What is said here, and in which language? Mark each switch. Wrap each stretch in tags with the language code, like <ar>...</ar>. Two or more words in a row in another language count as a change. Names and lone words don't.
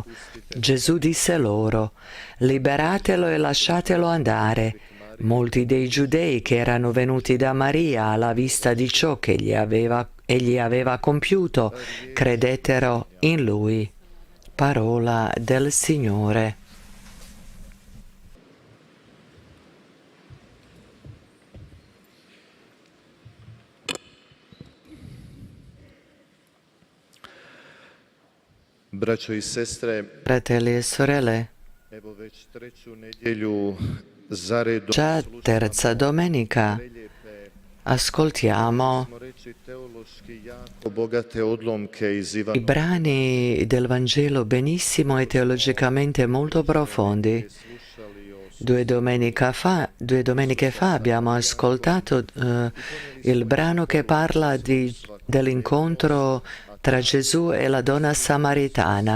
<it>Gesù disse loro: liberatelo e lasciatelo andare. Molti dei giudei che erano venuti da Maria alla vista di ciò che egli aveva compiuto credettero in lui. Parola del Signore.</it> <hr>Braćo i sestre,</hr> <it>Fratelli e sorelle,</it> <hr>evo već 3. nedjelju zaredom</hr> <it>già terza domenica ascoltiamo</it> <hr>bogate odlomke iz i Ivana.</hr> <it>brani del Vangelo benissimo e teologicamente molto profondi. 2 domeniche fa abbiamo ascoltato il brano che parla dell'incontro tra Gesù e la donna samaritana.</it>